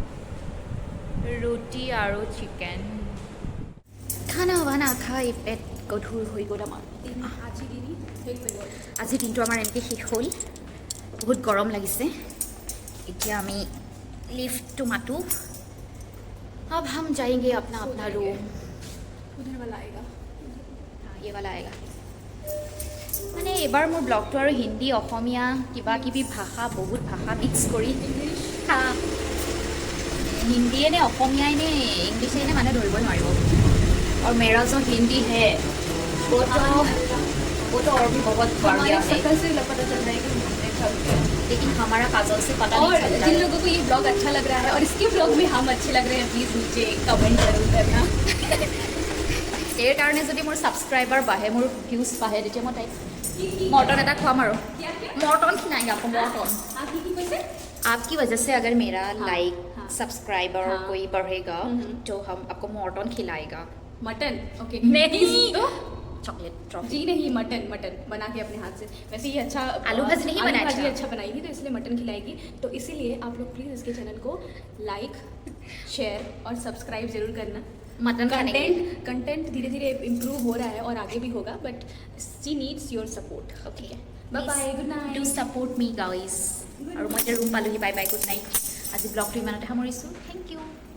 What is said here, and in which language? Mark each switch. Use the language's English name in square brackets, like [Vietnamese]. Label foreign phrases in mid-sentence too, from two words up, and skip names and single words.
[Assamese] ৰুটি আৰু চিকেন খানা বানা খাই পেট গধুৰ হৈ গ'ল আমাৰ আজিৰ দিনটো আমাৰ এনেকৈ শেষ হ'ল বহুত গৰম লাগিছে এতিয়া আমি লিফ্টটো মাতোঁ [Hindi] अब हम जाएंगे अपना अपना रूम उधर वाला आएगा हाँ ये वाला आएगा [Assamese] মানে এবাৰ মোৰ ব্লগটো আৰু হিন্দী অসমীয়া কিবা কিবি ভাষা বহুত ভাষা মিক্স কৰি হিন্দীয়ে নে অসমীয়াই নে ইংলিছে নে মানে ধৰিবই নোৱাৰিব [Hindi] और मेरा जो हिंदी है वो तो और भी बहुत बढ़िया है शक्ल से पता चल रहा है कि हमने सब लेकिन हमारा काजल से पता और नहीं चलता जिन है। लोगों को ये ब्लॉग अच्छा लग रहा है और इसके ब्लॉग में हम अच्छे लग रहे हैं प्लीज नीचे कमेंट जरूर करना [Assamese] এই কাৰণে যদি মোৰ ছাবস্ক্ৰাইবাৰ বাঢ়ে মোৰ ভিউজ বাঢ়ে তেতিয়া মই তাইক মৰ্টন এটা খুৱাম আৰু [Hindi] मॉर्टन खिलाएंगे आपको मॉर्टन आपकी वजह से अगर मेरा लाइक सब्सक्राइबर कोई बढ़ेगा तो हम आपको मॉर्टन खिलाएगा मटन ओके नहीं तो [English] chocolate trophy [Hindi] जी नहीं मटन मटन बना के अपने हाथ से वैसे ये अच्छा आलू भाजी नहीं बनाया भाजी अच्छा। अच्छा बनाएगी तो इसलिए मटन खिलाएगी तो इसीलिए आप लोग प्लीज़ इसके चैनल को लाइक शेयर और सब्सक्राइब जरूर करना मटन खाने के लिए। कंटेंट धीरे धीरे इम्प्रूव हो रहा है और आगे भी होगा [English] but she needs your support [Hindi] ओके [English] bye bye good night do support me guys [Hindi] और मैं [Assamese] ৰুম পালোহি [English] bye bye good night [Assamese] আজি ব্লগটো ইমানতে সামৰিছোঁ [English] thank you